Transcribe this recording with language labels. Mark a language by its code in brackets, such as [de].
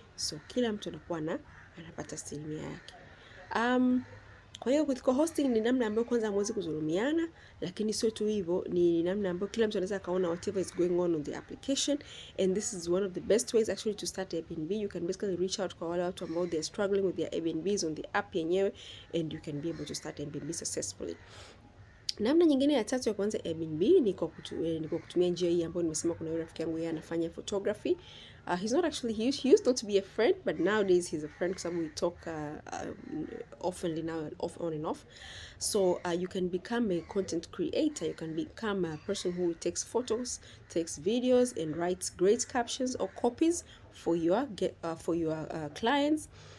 [sw] So kila mtu anakuwa anapata asilimia yake. Kwa hiyo [en] with co-hosting [sw] ni namna ambayo kwanza hamwezi kudhulumiana, lakini sio tu hivyo, ni namna ambayo kila mtu anaweza kaona [en] whatever is going on the application, and this is one of the best ways actually to start Airbnb. You can basically reach out [sw] kwa wale watu ambao [en] they are struggling with their Airbnbs on the app [sw] yenyewe, [en] and you can be able to start Airbnb successfully. [sw] Namna nyingine ya tatu ya kuanza Airbnb ni kwa kutumia njia hii ambayo nimesema. Kuna yule rafiki yangu, yeye anafanya photography. [en] He's not actually, he used not to be a friend, but nowadays he's a friend because we talk oftenly now, on and off. So you can become a content creator. You can become a person who takes photos, takes videos, and writes great captions or copies for your clients.